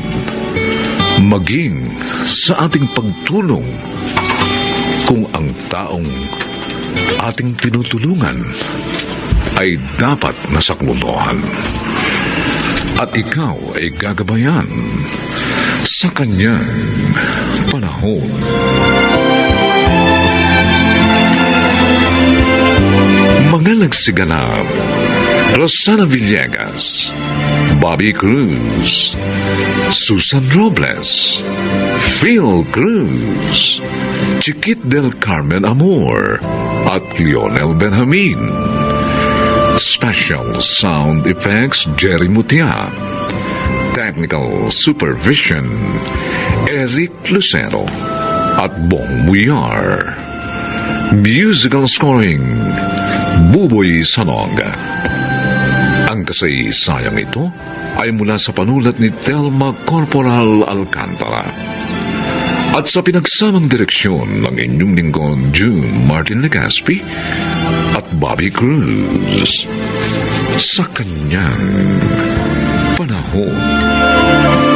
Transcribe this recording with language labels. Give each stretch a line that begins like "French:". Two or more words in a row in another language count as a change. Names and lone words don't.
Filipino: maging sa ating pagtulong kung ang taong ating tinutulungan ay dapat nasaklulohan at ikaw ay gagabayan sa kanyang panahon. Mga nagsiganap: Rosana Villegas, Bobby Cruz, Susan Robles, Phil Cruz, Chiquit del Carmen Amor, at Lionel Benjamin.
English: Special Sound Effects Jerry Mutia. Technical Supervision Eric Lucero at Bong Muyar. Musical Scoring Buboy Sanog.
Filipino: Ang kasaysayang ito ay mula sa panulat ni Telma Corporal Alcantara at sa pinagsamang direksyon ng inyong lingkod June Martin Legaspi at Bobby Cruz sa kanyang panahon.